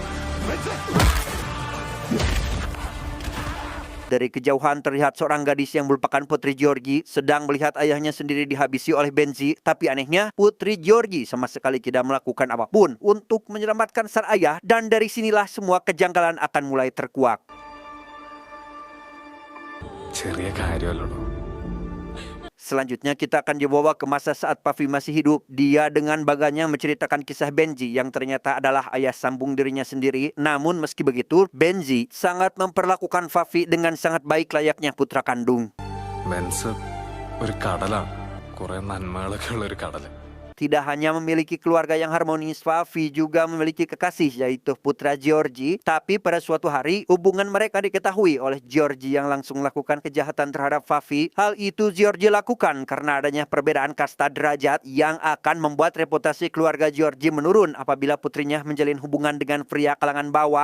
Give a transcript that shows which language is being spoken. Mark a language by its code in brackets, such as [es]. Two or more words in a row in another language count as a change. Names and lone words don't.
[id] Dari kejauhan terlihat seorang gadis yang merupakan putri Georgie sedang melihat ayahnya sendiri dihabisi oleh Benji. Tapi anehnya, putri Georgie sama sekali tidak melakukan apapun untuk menyelamatkan sang ayah. Dan dari sinilah semua kejanggalan akan mulai terkuak. [ml] ചെറിയ കാര്യമല്ലോ. [id] Selanjutnya kita akan dibawa ke masa saat Papi masih hidup. Dia dengan baganya menceritakan kisah Benji yang ternyata adalah ayah sambung dirinya sendiri. Namun meski begitu, Benji sangat memperlakukan Papi dengan sangat baik layaknya putra kandung. [ml] മെൻസ് ഒരു കടലാണ്, കുറെ നന്മകളൊക്കെ ഉള്ള ഒരു കടൽ. [id] Tidak hanya memiliki keluarga yang harmonis, Papi juga memiliki kekasih yaitu putra Georgie. Tapi pada suatu hari hubungan mereka diketahui oleh Georgie yang langsung melakukan kejahatan terhadap Papi. Hal itu Georgie lakukan karena adanya perbedaan kasta derajat yang akan membuat reputasi keluarga Georgie menurun apabila putrinya menjalin hubungan dengan pria kalangan bawah.